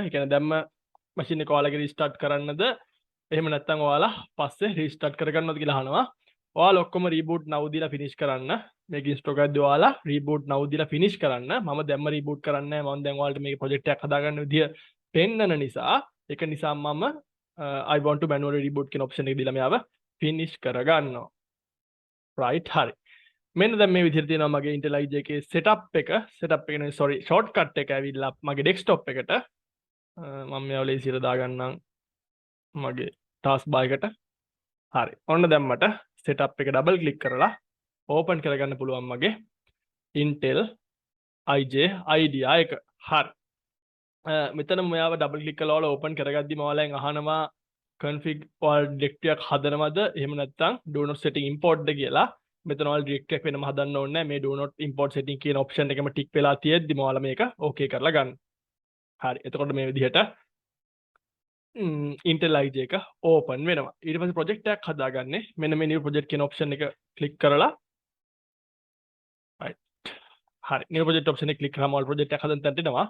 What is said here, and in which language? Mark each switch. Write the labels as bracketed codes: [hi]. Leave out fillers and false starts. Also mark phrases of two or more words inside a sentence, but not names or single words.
[si] ඒ කියන්නේ දැම්ම machine එක ඔයාලගේ restart කරන්නද එහෙම නැත්නම් ඔයාලා පස්සේ restart කරගන්නවද කියලා අහනවා. ඔයාලා ඔක්කොම [en] reboot now [si] දීලා finish කරන්න. මේක install එකක්දී ඔයාලා [en] reboot now [si] දීලා finish කරන්න. මම දැම්ම reboot කරන්නේ නැහැ. මම දැන් ඔයාලට මේක project එකක් හදාගන්න විදිය පෙන්නන නිසා ඒක නිසා මම [en] I want to manually reboot [si] කියන option එක දීලා මෙයාව finish කරගන්නවා. right හරි. මෙන්න දැන් මේ විදිහට තියෙනවා මගේ Intellij එකේ setup එක නෙවෙයි [en] sorry shortcut [si] එක ඇවිල්ලා මගේ desktop එකට මම මේව ලේසියට දාගන්නම් මගේ [en] task bar [si] එකට හරි ඔන්න දැන් මට setup එක [en] double click [si] කරලා open කරගන්න පුළුවන් මගේ Intellij IDE එක හරි මෙතන මෙයාව [en] double click [si] කරලා ඔයාලා open කරගද්දිම ඔයාලෙන් අහනවා config ඔයාලා directory එකක් හදනවද එහෙම නැත්නම් [en] do not setting import [si] ද කියලා මෙතන ඔයාලා directory එකක් වෙනම හදන්න ඕනේ නැහැ මේ [en] do not import setting [si] කියන option එකම tick වෙලා තියෙද්දිම ඔයාලා මේක okay කරලා ගන්න. හරි එතකොට මේ විදිහට Intellij එක open වෙනවා. ඊට පස්සේ project එකක් හදාගන්නේ මෙන්න මේ [en] new project [si] කියන option එක click කරලා right හරි [en] new project option [si] එක click කරාම ඔයාලා project එකක් හදන්න තැනට එනවා.